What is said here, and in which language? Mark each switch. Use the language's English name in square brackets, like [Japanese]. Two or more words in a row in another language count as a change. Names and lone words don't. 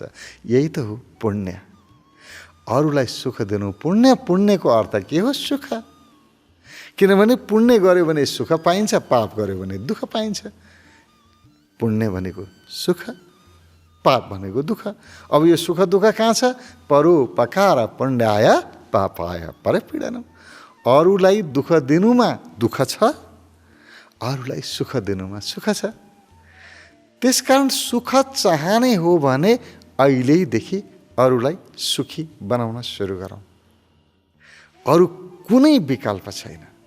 [Nepali] यही त हो पुण्य, अरूलाई सुख दिनु पुण्य। पुण्यको अर्थ के हो? सुख। किनभने पुण्य गर्यो भने सुख पाइन्छ, पाप गर्यो भने दुःख पाइन्छ। पुण्य भनेको सुख, पाप भनेको दुःख। अब यो सुख दुःख कहाँ छ? [Sanskrit] परोपकार पुण्याय पापाय परपीडनम। [Nepali] अरूलाई दुःख दिनुमा दुःख छ, अरूलाई सुख दिनुमा सुख छ। त्यसकारण सुख चाहने हो भने अहिलेदेखि अरूलाई सुखी बनाउन सुरु गरौँ। अरू कुनै विकल्प छैन।